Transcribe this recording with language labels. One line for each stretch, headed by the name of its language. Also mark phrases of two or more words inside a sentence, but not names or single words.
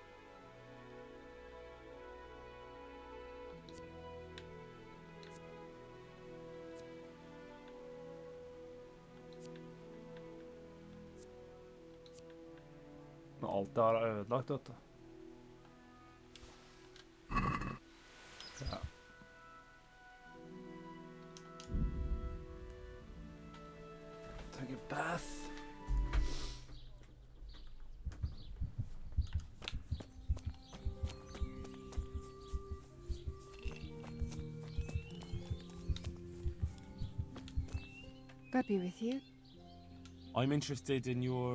Norwegian: Men alt det her er ødelagt, vet du. Ja. Trenger bath.
English: God be with you. I'm interested in your.